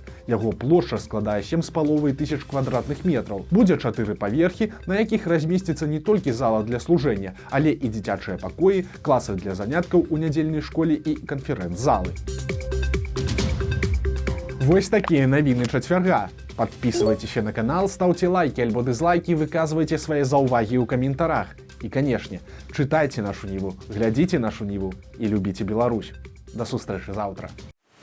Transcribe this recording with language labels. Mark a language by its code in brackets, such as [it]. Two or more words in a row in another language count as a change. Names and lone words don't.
[be] Яго плошча складае 7500 квадратных метраў. Будзе 4 паверхі, на якіх размесціцца не толькі зала для служэння, але і дзіцячыя пакоі, класы для заняткаў у нядзельнай школе і канферэнц-залы. Вось такія навіны чацвярга. [ru] Подписывайтесь на канал, ставьте лайки альбо дизлайки, выказывайте свои [be] заўвагі ў каментарах. І, канешне, чытайце нашу Ніву, глядзіце нашу Ніву і любіце Беларусь. До сустрэчы заўтра.